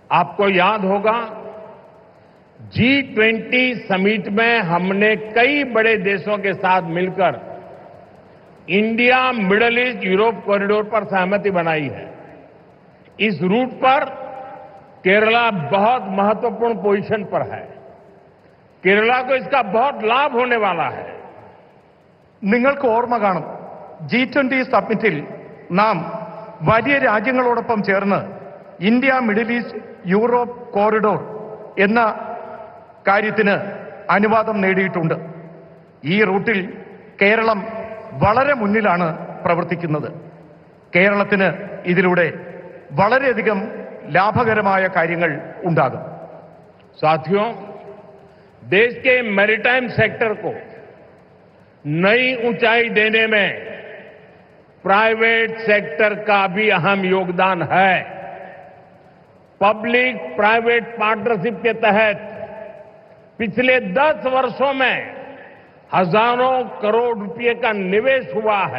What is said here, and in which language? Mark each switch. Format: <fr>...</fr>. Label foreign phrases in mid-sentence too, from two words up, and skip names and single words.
<hi>आपको याद होगा G20 समिट में हमने कई बड़े देशों के साथ मिलकर इंडिया मिडिल ईस्ट यूरोप कॉरिडोर पर सहमति बनाई है। इस रूट पर केरला बहुत महत्वपूर्ण पोजीशन पर है। केरला को इसका बहुत लाभ होने वाला है।</hi> <ml>നിങ്ങൾക്ക് ഓർമ്മ കാണും G20 സമ്മിറ്റിൽ നാം വലിയ രാജ്യങ്ങളോടൊപ്പം ചേർന്ന് ഇന്ത്യ മിഡിൽ ഈസ്റ്റ് യൂറോപ്പ് കോറിഡോർ എന്ന കാര്യത്തിന് അനുവാദം നേടിയിട്ടുണ്ട്. ഈ റൂട്ടിൽ കേരളം വളരെ മുന്നിലാണ് പ്രവർത്തിക്കുന്നത്. കേരളത്തിന് ഇതിലൂടെ വളരെയധികം लाभकरമായ കാര്യങ്ങൾ ഉണ്ടാകും.</ml> <hi>साथियों, देश के</hi> <en>maritime sector</en> <hi>को नई ऊंचाई देने में</hi> <en>private sector</en> <hi>का भी अहम योगदान है।</hi> <en>public private partnership</en> <hi>के तहत पिछले 10 वर्षों में हजारों करोड़ रुपए का निवेश हुआ है।</hi>